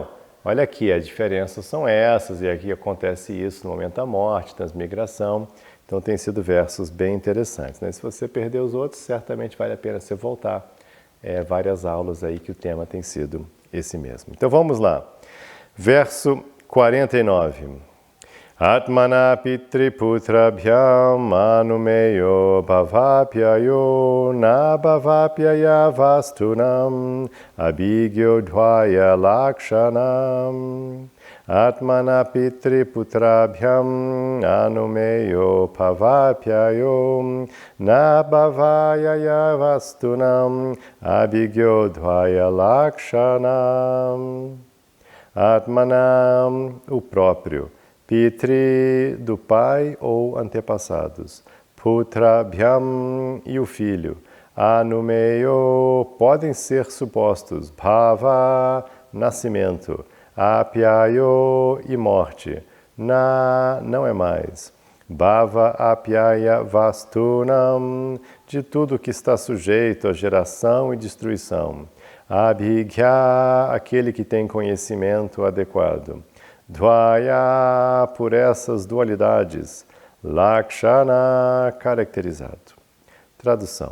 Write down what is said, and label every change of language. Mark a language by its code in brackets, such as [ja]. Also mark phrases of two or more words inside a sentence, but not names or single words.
[pt] Olha aqui, as diferenças são essas, e aqui acontece isso no momento da morte, transmigração. Então tem sido versos bem interessantes, né? Se você perder os outros, certamente vale a pena você voltar. Várias aulas aí que o tema tem sido esse mesmo. Então vamos lá. Verso 49. [sa] आत्मना पितृपुत्राभ्याम् मनुमेयो भवाप्ययो न भवाप्यय वस्तूनाम् अभिज्ञो द्वय लक्षणम्. आत्मना पितृपुत्राभ्याम् अनुमेयो भवाप्ययो न भवायय वस्तूनाम् अभिज्ञो द्वय लक्षणम्. [pt] Atmanam, o próprio. Pitri, do pai ou antepassados. Putrabhyam, e o filho. Anumeyo, podem ser supostos. Bhava, nascimento. Apyayo, e morte. Na, não é mais. [sa] भव अप्यय वस्तूनाम्, [pt] de tudo que está sujeito a geração e destruição. Abhigya, aquele que tem conhecimento adequado. Dvaya, por essas dualidades. Lakshana, caracterizado. Tradução.